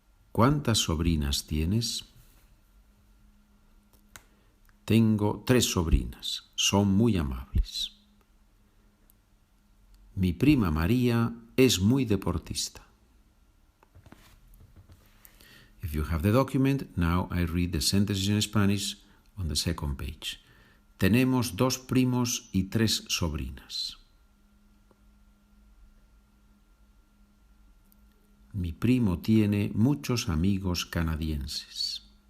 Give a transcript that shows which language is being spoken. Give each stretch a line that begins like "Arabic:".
Spanish: ¿Cuántas sobrinas tienes? Tengo 3 sobrinas. Son muy amables. Mi prima María es muy deportista.
English: If you have the document, now I read the sentences in Spanish on the second page.
Spanish: Tenemos 2 primos y 3 sobrinas. Mi primo tiene muchos amigos canadienses.